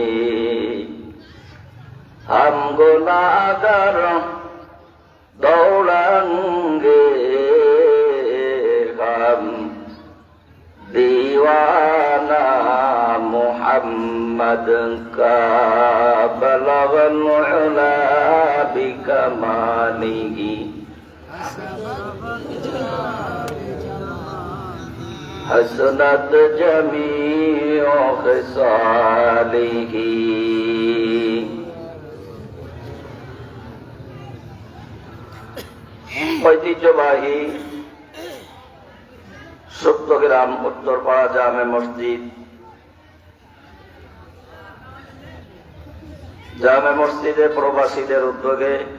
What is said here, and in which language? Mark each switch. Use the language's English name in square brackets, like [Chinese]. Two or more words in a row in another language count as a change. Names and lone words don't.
[Urdu] ہم گناہگار دوڑیں گے، ہم دیوانہ محمد کا. [Arabic] بلغ العلا بکمالہ حسنت جمیع خصالہ. [Bangla] ঐতিহ্যবাহী সুপ্তগ্রাম উত্তরপাড়া জামে মসজিদ, জামে মসজিদে প্রবাসীদের উদ্যোগে